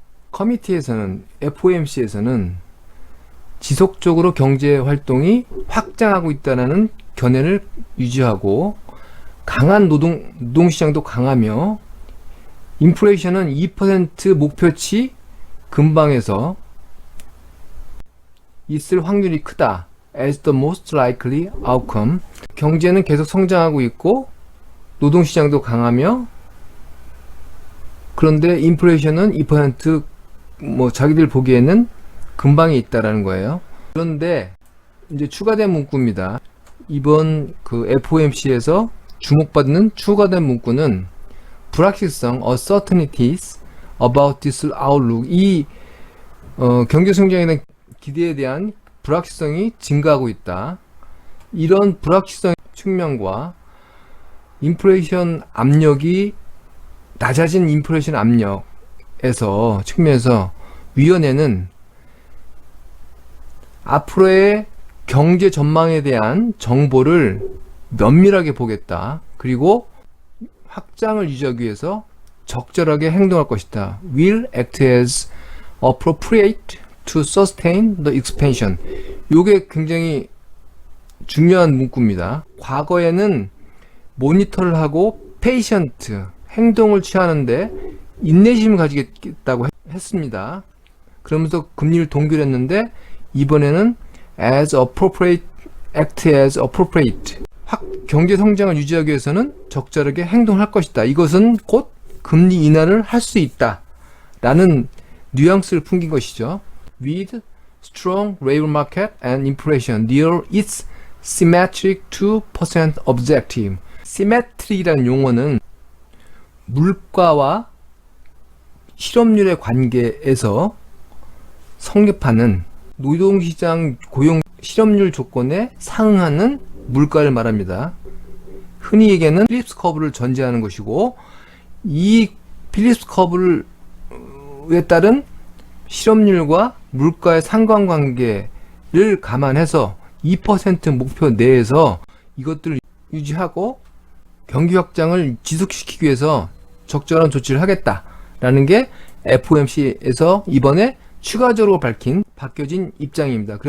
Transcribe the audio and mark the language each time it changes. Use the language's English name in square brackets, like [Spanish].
[Korean] 커미티에서는, FOMC에서는 지속적으로 경제 활동이 확장하고 있다는 견해를 유지하고, 강한 노동시장도 강하며 인플레이션은 2% 목표치 근방에서 있을 확률이 크다. [English] as the most likely outcome. [Korean] 경제는 계속 성장하고 있고 노동시장도 강하며, 그런데 인플레이션은 2% 자기들 보기에는 근방에 있다라는 거예요. 그런데 이제 추가된 문구입니다. 이번 그 FOMC에서 주목받는 추가된 문구는 불확실성, [English] uncertainties about this outlook. [Korean] 이 경제 성장에 대한 기대에 대한 불확실성이 증가하고 있다. 이런 불확실성 측면과 인플레이션 압력이 낮아진 인플레이션 압력에서 측면에서 위원회는 앞으로의 경제 전망에 대한 정보를 면밀하게 보겠다. 그리고 확장을 유지하기 위해서 적절하게 행동할 것이다. [English] will act as appropriate to sustain the expansion. [Korean] 요게 굉장히 중요한 문구입니다. 과거에는 모니터를 하고 patient, 행동을 취하는데 인내심을 가지겠다고 했습니다. 그러면서 금리를 동결했는데 이번에는 [English] as appropriate, act as appropriate. [Korean] 경제 성장을 유지하기 위해서는 적절하게 행동할 것이다. 이것은 곧 금리 인하를 할 수 있다. 라는 뉘앙스를 풍긴 것이죠. [English] With strong labor market and inflation near its symmetric 2% objective. [Korean] symmetry라는 용어는 물가와 실업률의 관계에서 성립하는 노동시장 고용 실업률 조건에 상응하는 물가를 말합니다. 흔히 얘기하는 필립스 커브를 전제하는 것이고, 이 필립스 커브에 따른 실업률과 물가의 상관관계를 감안해서 2% 목표 내에서 이것들을 유지하고 경기 확장을 지속시키기 위해서 적절한 조치를 하겠다라는 게 FOMC에서 이번에 추가적으로 바뀌어진 입장입니다.